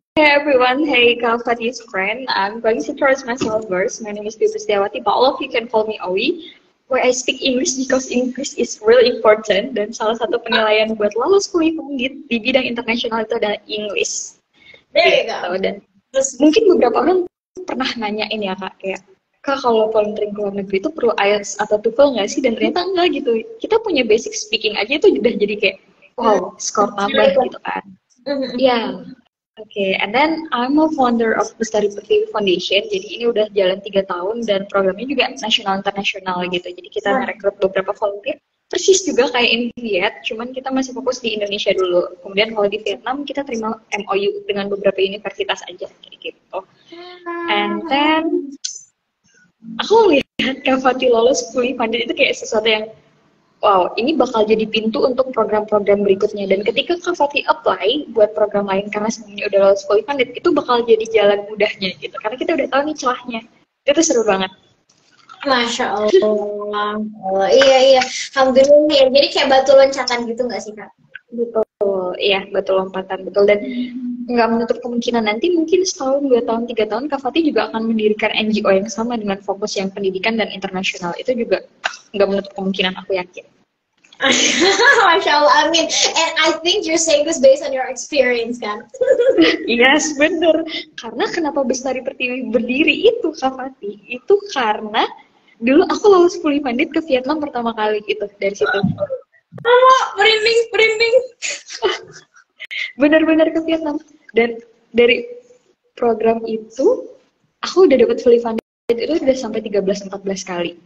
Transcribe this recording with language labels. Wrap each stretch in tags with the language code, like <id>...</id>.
<en>Hey everyone, hey Kak Fati's friend. I'm going to introduce myself first. My name is Pipi Setiawati, but all of you can call me Owi. Where I speak English because English is really important.</en> <id>Dan salah satu penilaian buat lulus kuliah fundit di bidang internasional itu adalah English.</id> <en>There you go.</en> <id>Dan mungkin beberapa orang pernah nanyain ya Kak, kayak Kak kalau volunteering ke luar negeri itu perlu IELTS atau TOEFL nggak sih? Dan ternyata enggak gitu. Kita punya basic speaking aja itu udah jadi kayak wow, skor tambah gitu kan. Ya.</id> <en>Oke, and then I'm a founder of Bestari Pertiwi Foundation.</en> <id>Jadi ini udah jalan 3 tahun dan programnya juga nasional internasional gitu. Jadi kita merekrut beberapa volunteer. Persis juga kayak in Viet, cuman kita masih fokus di Indonesia dulu. Kemudian kalau di Vietnam kita terima MOU dengan beberapa universitas aja kayak gitu.</id> <en>And then</en> <id>aku lihat Kak Fatih lolos fully funded itu kayak sesuatu yang wow, ini bakal jadi pintu untuk program-program berikutnya. Dan ketika Kak Fatih apply buat program lain karena sebelumnya udah lolos fully funded, itu bakal jadi jalan mudahnya gitu. Karena kita udah tahu nih celahnya. Itu seru banget. Masya Allah. Oh, iya. Alhamdulillah nih. Jadi kayak batu loncatan gitu nggak sih, Kak? Betul, iya, batu lompatan, betul. Dan nggak menutup kemungkinan nanti mungkin setahun, 2 tahun, 3 tahun, Kak Fatih juga akan mendirikan NGO yang sama dengan fokus yang pendidikan dan internasional. Itu juga nggak menutup kemungkinan, aku yakin. Masya Allah, amin.</id> <en>And I think you're saying this based on your experience, kan? Yes,</en> <id>bener. Karena kenapa Bestari Pertiwi berdiri itu, Kak Fatih? Itu karena dulu aku lolos fully funded ke Vietnam pertama kali gitu, dari situ. Oh, merinding. Benar-benar ke Vietnam. Dan dari program itu, aku udah dapat fully funded itu udah sampai 13-14 kali.</id>